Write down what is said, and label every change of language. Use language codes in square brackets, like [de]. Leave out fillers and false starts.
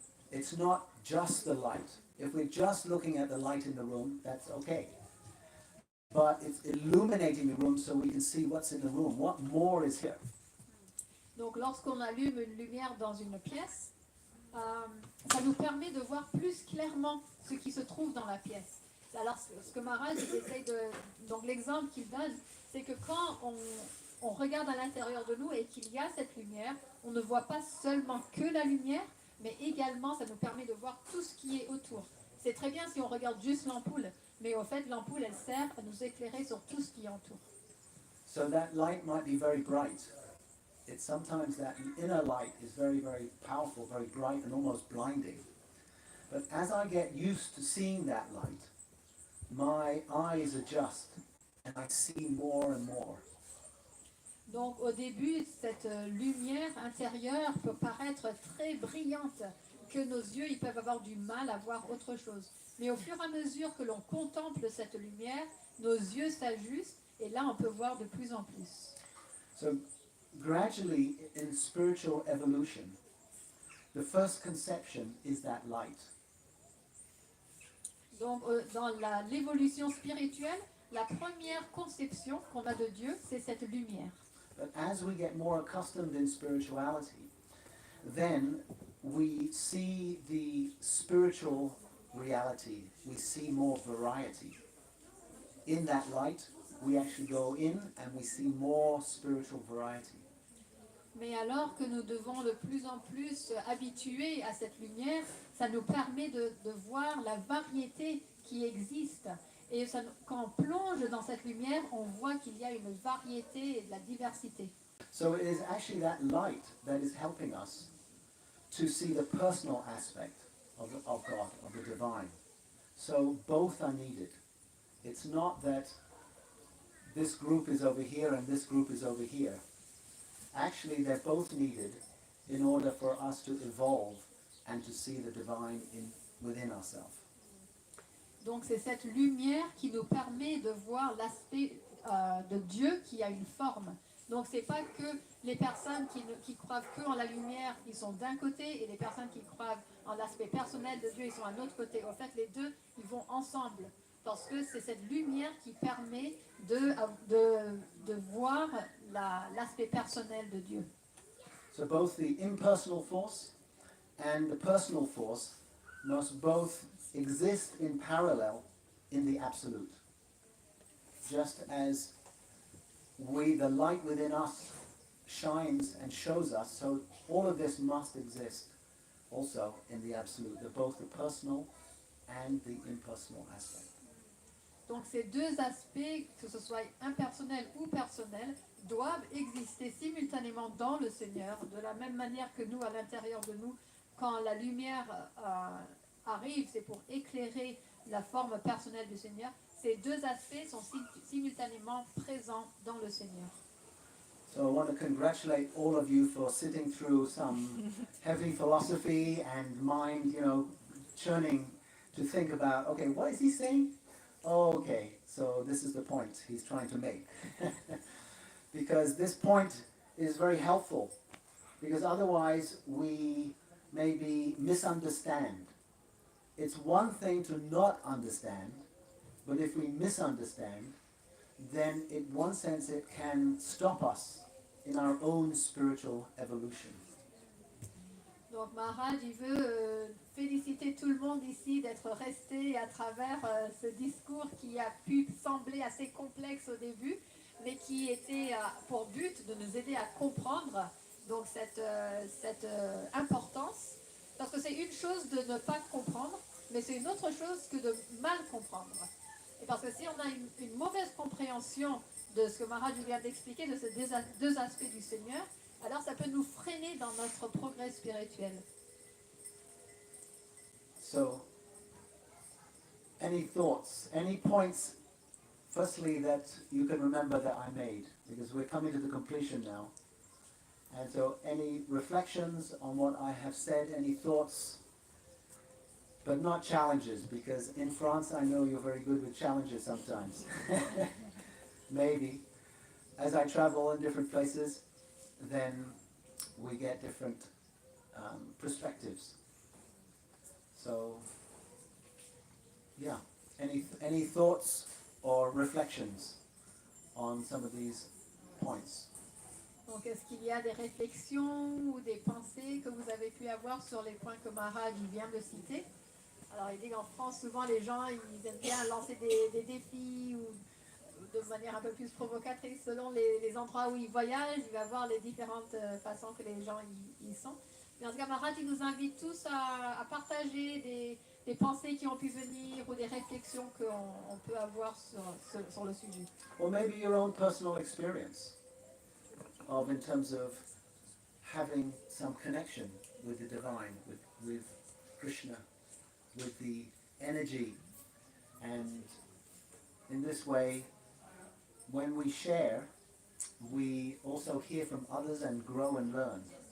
[en] It's not just the light. If we're just looking at the light in the room, that's okay. But it's illuminating the room so we can see what's in the room. What more is here? [fr] Donc lorsqu'on allume une lumière dans une pièce, ça nous permet de voir plus clairement ce qui se trouve dans la pièce. Alors ce que Maharaj essaye donc l'exemple qu'il donne, c'est que quand on regarde à l'intérieur de nous et qu'il y a cette lumière, on ne voit pas seulement que la lumière, mais également ça nous permet de voir tout ce qui est autour. C'est très bien si on regarde juste l'ampoule, mais au fait l'ampoule elle sert à nous éclairer sur tout ce qui entoure. [en] So that light might be very bright. It's sometimes that inner light is very, very powerful, very bright and almost blinding. But as I get used to seeing that light, my eyes adjust and I see more and more. [fr] Donc au début, cette lumière intérieure peut paraître très brillante, que nos yeux ils peuvent avoir du mal à voir autre chose. Mais au fur et à mesure que l'on contemple cette lumière, nos yeux s'ajustent et là on peut voir de plus en plus. [en] So gradually in spiritual evolution, the first conception is that light. [fr] Donc dans l'évolution spirituelle, la première conception qu'on a de Dieu, c'est cette lumière. [en] But as we get more accustomed in spirituality, then we see the spiritual reality. We see more variety. In that light, we actually go in and we see more spiritual variety. [fr] Mais alors que nous devons de plus en plus habituer à cette lumière, ça nous permet de voir la variété qui existe. Et ça, quand on plonge dans cette lumière, on voit qu'il y a une variété et de la diversité. [en] So it is actually that light that is helping us to see the personal aspect of God, of the divine. So both are needed. It's not that this group is over here and this group is over here. Actually, they're both needed in order for us to evolve and to see the divine within ourselves. [fr] Donc c'est cette lumière qui nous permet de voir l'aspect de Dieu qui a une forme. Donc c'est pas que les personnes qui croient que en la lumière, ils sont d'un côté, et les personnes qui croient en l'aspect personnel de Dieu, ils sont à l'autre côté. En fait, les deux, ils vont ensemble. Parce que c'est cette lumière qui permet de voir l'aspect personnel de Dieu. [en] So both the impersonal force and the personal force must both exist in parallel in the absolute. Just as the light within us shines and shows us, so all of this must exist also in the absolute, both the personal and the impersonal aspect. [fr] Donc ces deux aspects, que ce soit impersonnel ou personnel, doivent exister simultanément dans le Seigneur, de la même manière que nous, à l'intérieur de nous, quand la lumière arrive, c'est pour éclairer la forme personnelle du Seigneur. Ces deux aspects sont simultanément présents dans le Seigneur. [en] So I want to congratulate all of you for sitting through some heavy philosophy and mind, churning to think about, okay, what is he saying? oh, okay, so this is the point he's trying to make. Because this point is very helpful, because otherwise we maybe misunderstand. It's one thing to not understand, but if we misunderstand, then in one sense it can stop us in our own spiritual evolution. [fr] Donc Maharaj, il veut féliciter tout le monde ici d'être resté à travers ce discours qui a pu sembler assez complexe au début, mais qui était pour but de nous aider à comprendre donc cette importance. Parce que c'est une chose de ne pas comprendre, mais c'est une autre chose que de mal comprendre. Et parce que si on a une mauvaise compréhension de ce que Maharaj vient d'expliquer, de ces deux aspects du Seigneur, alors ça peut nous freiner dans notre progrès spirituel. [en] So, any thoughts, any points, firstly, that you can remember that I made, because we're coming to the completion now. And so, any reflections on what I have said, any thoughts, but not challenges, because in France I know you're very good with challenges sometimes. Maybe. As I travel in different places, then we get different perspectives. So, yeah, any thoughts or reflections on some of these points? [fr] Donc est-ce qu'il y a des réflexions ou des pensées que vous avez pu avoir sur les points que Maharaj vient de citer? Alors il dit qu'en France, souvent les gens ils aiment bien lancer des défis ou de manière un peu plus provocatrice selon les endroits où ils voyagent. Il va voir les différentes façons que les gens y sont. Mais en tout cas, Maharaj il nous invite tous à partager des pensées qui ont pu venir ou des réflexions qu'on peut avoir sur le sujet. [en] Or maybe your own personal experience of in terms of having some connection with the divine, with Krishna, with the energy. And in this way, when we share, we also hear from others and grow and learn.